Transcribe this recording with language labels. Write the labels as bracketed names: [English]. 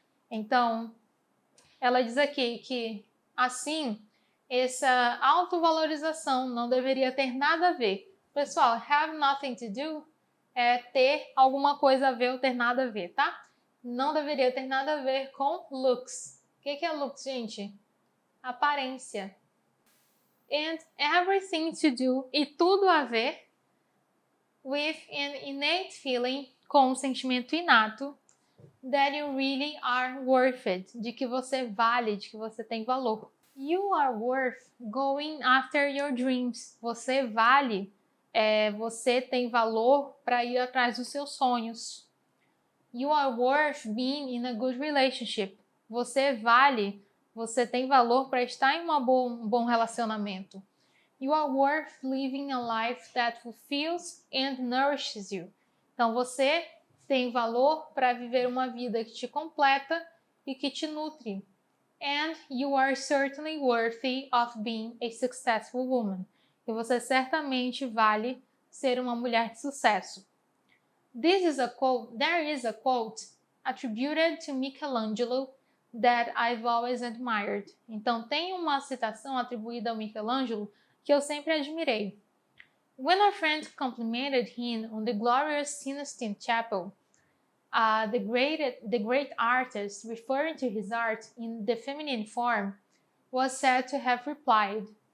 [Portuguese] Então, ela diz aqui que, assim, essa autovalorização não deveria ter nada a ver. Pessoal, [English] have nothing to do [Portuguese] é ter alguma coisa a ver ou ter nada a ver, tá? Não deveria ter nada a ver com looks. O que é looks, gente? Aparência. [English] And everything to do, [Portuguese] e tudo a ver, [English] with an innate feeling, [Portuguese] com um sentimento inato [English] that you really are worth it, [Portuguese] de que você vale, de que você tem valor. [English] You are worth going after your dreams. [Portuguese] Você vale, você tem valor para ir atrás dos seus sonhos. [English] You are worth being in a good relationship. [Portuguese] Você vale, você tem valor para estar em um bom relacionamento. [English] You are worth living a life that fulfills and nourishes you. [Portuguese] Então você tem valor para viver uma vida que te completa e que te nutre. [English] And you are certainly worthy of being a successful woman. [Portuguese] E você certamente vale ser uma mulher de sucesso. [English] There is a quote attributed to Michelangelo that I've always admired. [Portuguese] Então tem uma citação atribuída ao Michelangelo que eu sempre admirei. [English] When a friend complimented him on the glorious Sistine Chapel, the great artist, referring to his art in the feminine form, was said to have replied.